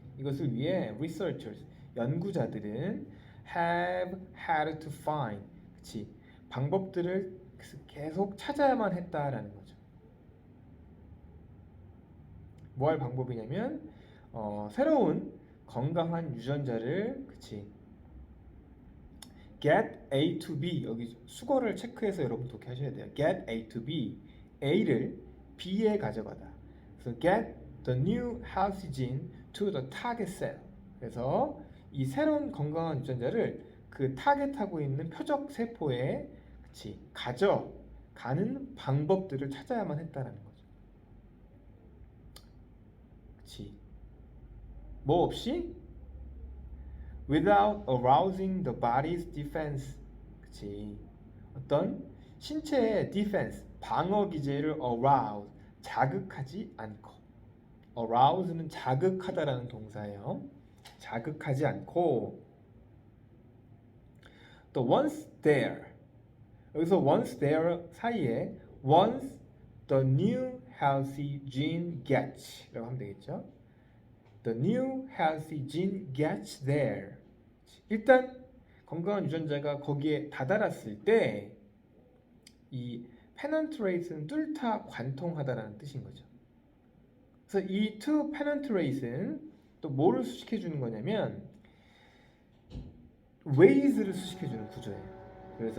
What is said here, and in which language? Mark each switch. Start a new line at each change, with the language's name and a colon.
Korean: 이것을 위해 researchers 연구자들은
English: have had to find
Korean: 그치 방법들을 계속 찾아야만 했다라는 거죠. 뭐 할 방법이냐면 새로운 건강한 유전자를 그치 get A to B 여기 수거를 체크해서 여러분 독해하셔야 돼요. get A to B A를 B에 가져가다.
English: 그래서 get the new healthy gene to the target cell.
Korean: 그래서 이 새로운 건강한 유전자를 그 타겟하고 있는 표적 세포에 그치 가져가는 방법들을 찾아야만 했다라는 거죠. 그치 뭐 없이
English: without arousing the body's defense.
Korean: 그치 어떤 신체의 defense 방어 기제를 arouse 자극하지 않고 arouse는 자극하다라는 동사예요. 자극하지 않고 또 once there 여기서 once there 사이에
English: once the new healthy gene gets
Korean: 라고 하면 되겠죠.
English: The new healthy gene gets there.
Korean: 일단 건강한 유전자가 거기에 다다랐을 때 이 penetrate는 뚫다 관통하다라는 뜻인 거죠. 그래서 이 to penetrate는 또 뭐를 수식해 주는 거냐면 ways를 수식해 주는 구조예요.